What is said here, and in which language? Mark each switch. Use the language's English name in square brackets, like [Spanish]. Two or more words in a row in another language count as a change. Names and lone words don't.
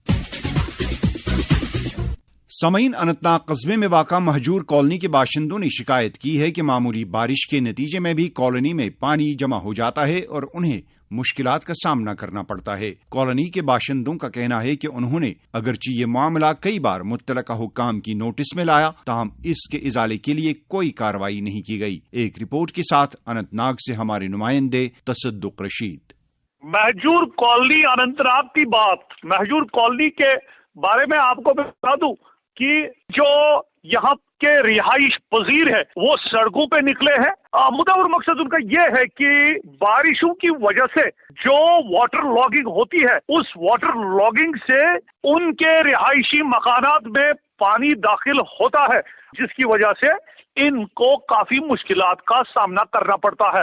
[Urdu] سامعین، اننت ناگ قصبے میں واقع مہجور کالونی کے باشندوں نے شکایت کی ہے کہ معمولی بارش کے نتیجے میں بھی کالونی میں پانی جمع ہو جاتا ہے اور انہیں مشکلات کا سامنا کرنا پڑتا ہے. کالونی کے باشندوں کا کہنا ہے کہ انہوں نے اگرچہ یہ معاملہ کئی بار متعلقہ حکام کی نوٹس میں لایا تاہم اس کے ازالے کے لیے کوئی کارروائی نہیں کی گئی. ایک رپورٹ کے ساتھ اننت ناگ سے ہمارے نمائندے تصدق رشید. مہجور کالونی اننت ناگ کی بات، مہجور کالونی کے بارے میں آپ کو بتا دوں کہ جو یہاں کے رہائش پذیر ہے وہ سڑکوں پہ نکلے ہیں. مدعا اور مقصد ان کا یہ ہے کہ بارشوں کی وجہ سے جو [English] water logging [Urdu] ہوتی ہے اس [English] water logging [Urdu] سے ان کے رہائشی مکانات میں پانی داخل ہوتا ہے جس کی وجہ سے ان کو کافی مشکلات کا سامنا کرنا پڑتا ہے.